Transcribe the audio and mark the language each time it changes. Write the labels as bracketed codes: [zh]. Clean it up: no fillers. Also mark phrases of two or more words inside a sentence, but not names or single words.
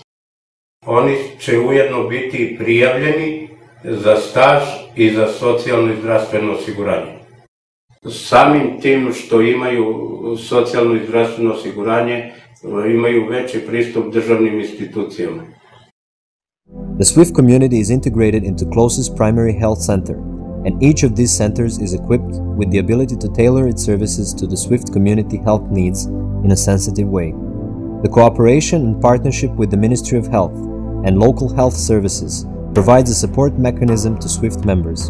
[sr] Oni će ujedno biti prijavljeni za staž i za socijalno i zdravstveno osiguranje. Samim tim što imaju socijalno i zdravstveno osiguranje, imaju veći pristup državnim institucijama. [en] The SWIFT community is integrated into closest primary health center, and each of these centers is equipped with the ability to tailor its services to the SWIFT community health needs in a sensitive way. The cooperation and partnership with the Ministry of Health and local health services provides a support mechanism to SWIFT members.